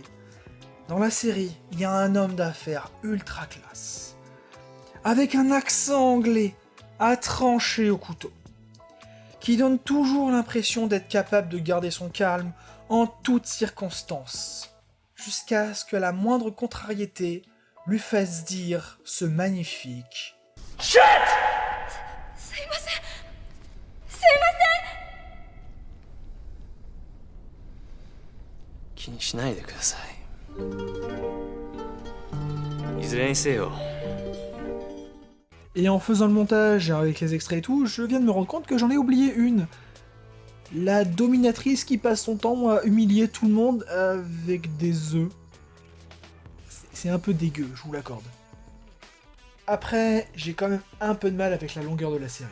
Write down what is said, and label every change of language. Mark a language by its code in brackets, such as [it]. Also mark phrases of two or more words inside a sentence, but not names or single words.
[fr] Dans la série, il y a un homme d'affaires ultra classe, avec un accent anglais à trancher au couteau, qui donne toujours l'impression d'être capable de garder son calme en toutes circonstances, jusqu'à ce que la moindre contrariété lui fasse dire ce magnifique SHIT! [ja] 気にしないでください。いずれにせよ。 [fr] Et en faisant le montage avec les extraits et tout, je viens de me rendre compte que j'en ai oublié une. La dominatrice qui passe son temps à humilier tout le monde avec des œufs. C'est un peu dégueu, je vous l'accorde. Après, j'ai quand même un peu de mal avec la longueur de la série.